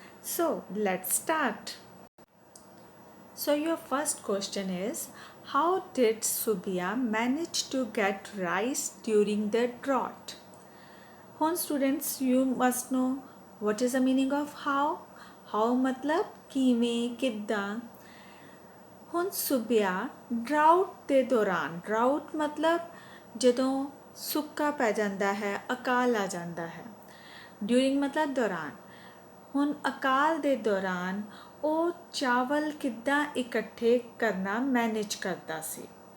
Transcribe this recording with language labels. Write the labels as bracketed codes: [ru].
[en] So let's start. So your first question is, how did Subia manage to get rice during the drought? Hon students, you must know what is the meaning of how? [pa] How मतलब किवें किद्दां. ਹੁਣ ਸੁਬਿਆ drought ਦੇ ਦੌਰਾਨ drought ਮਤਲਬ ਜਦੋਂ ਸੁੱਕਾ ਪੈ ਜਾਂਦਾ ਹੈ ਅਕਾਲ ਆ ਜਾਂਦਾ ਹੈ ਡਿਊਰਿੰਗ ਮਤਲਬ ਦੌਰਾਨ ਹੁਣ ਅਕਾਲ ਦੇ ਦੌਰਾਨ ਉਹ ਚਾਵਲ ਕਿੱਦਾਂ ਇਕੱਠੇ ਕਰਨਾ ਮੈਨੇਜ ਕਰਦਾ ਸੀ